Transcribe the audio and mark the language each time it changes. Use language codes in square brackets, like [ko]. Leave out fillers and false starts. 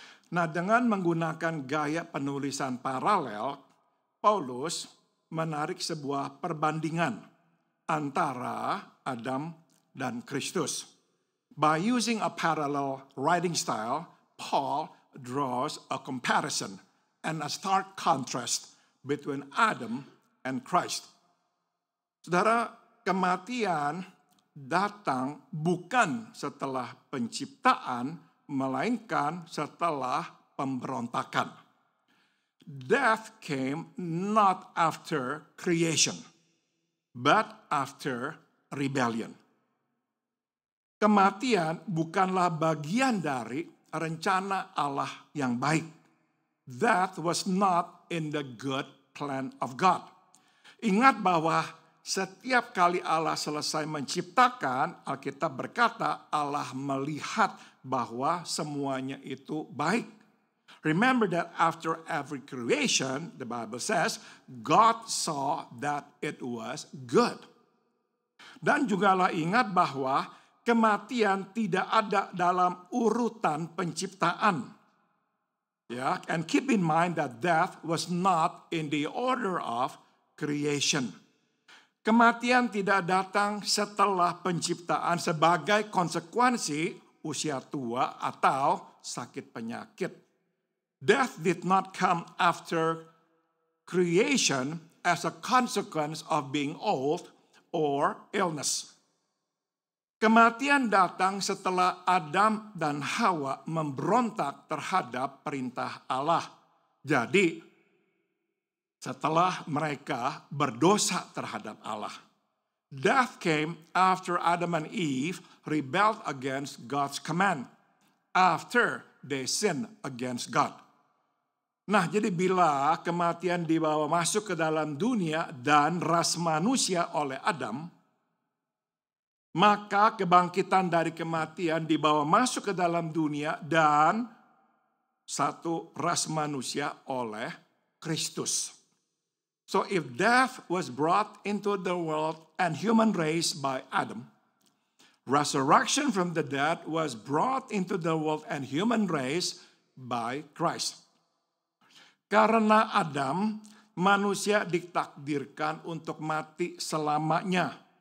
[id] Nah, dengan menggunakan gaya penulisan paralel, Paulus menarik sebuah perbandingan antara Adam dan Kristus. [en] By using a parallel writing style, Paul draws a comparison and a stark contrast between Adam and Christ. [id] Saudara, kematian datang bukan setelah penciptaan, melainkan setelah pemberontakan. [en] Death came not after creation, but after rebellion. [id] Kematian bukanlah bagian dari rencana Allah yang baik. [en] That was not in the good plan of God. [id] Ingat bahwa setiap kali Allah selesai menciptakan, Alkitab berkata Allah melihat bahwa semuanya itu baik. [en] Remember that after every creation, the Bible says, God saw that it was good. [id] Dan jugalah ingat bahwa kematian tidak ada dalam urutan penciptaan. [en] Ya, and keep in mind that death was not in the order of creation. [id] Kematian tidak datang setelah penciptaan sebagai konsekuensi usia tua atau sakit penyakit. [en] Death did not come after creation as a consequence of being old or illness. [id] Kematian datang setelah Adam dan Hawa memberontak terhadap perintah Allah. Jadi, setelah mereka berdosa terhadap Allah. [en] Death came after Adam and Eve rebelled against God's command. After they sinned against God. [id] Nah, jadi bila kematian dibawa masuk ke dalam dunia dan ras manusia oleh Adam, maka kebangkitan dari kematian dibawa masuk ke dalam dunia dan satu ras manusia oleh Kristus. [en] So if death was brought into the world and human race by Adam, resurrection from the dead was brought into the world and human race by Christ. [id] Karena Adam, manusia ditakdirkan untuk mati selamanya.